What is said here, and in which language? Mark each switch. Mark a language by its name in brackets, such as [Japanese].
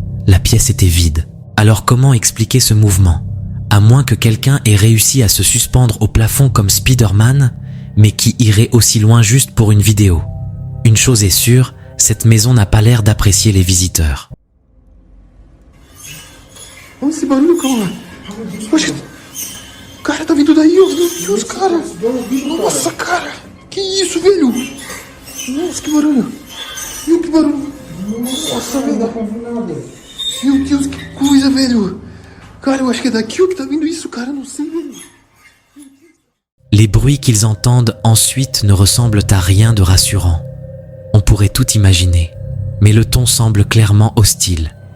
[French] La pièce était vide. Alors comment expliquer ce mouvement? À moins que quelqu'un ait réussi à se suspendre au plafond comme Spider-Man, mais qui irait aussi loin juste pour une vidéo. Une chose est sûre, cette maison n'a pas l'air d'apprécier les visiteurs. [Portuguese] Olha esse barulho, calma. Poxa, cara, tá vindo daí, ó. Meu Deus, cara. Nossa, cara. Que isso, velho? Nossa, que barulho. Viu que barulho? Nossa, velho. Meu Deus, que coisa, velho. Cara, eu acho que é daqui o que tá vindo isso, cara. Não sei, velho. [French] Les bruits qu'ils entendent ensuite ne ressemblent à rien de rassurant. On pourrait tout imaginer, mais le ton semble clairement hostile.